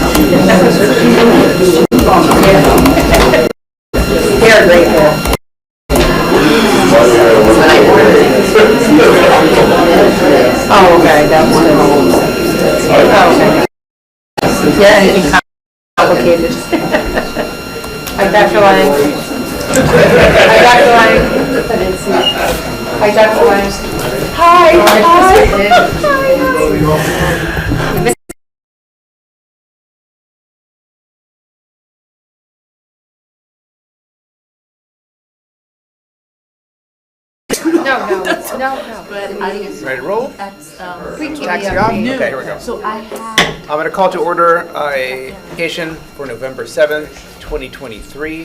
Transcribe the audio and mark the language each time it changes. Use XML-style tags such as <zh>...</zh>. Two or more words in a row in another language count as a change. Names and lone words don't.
<en>They're grateful. Oh, okay, that was good. Oh, okay. Yeah, anything complicated. Hi, Dr. Lang. Hi, Dr. Lang. Hi, Dr. Lang. Hi. No. But Ready to roll? that's, Taxi off? Okay, here we go. So I have. I'm going to call to order a vacation for November 7th, 2023.</en>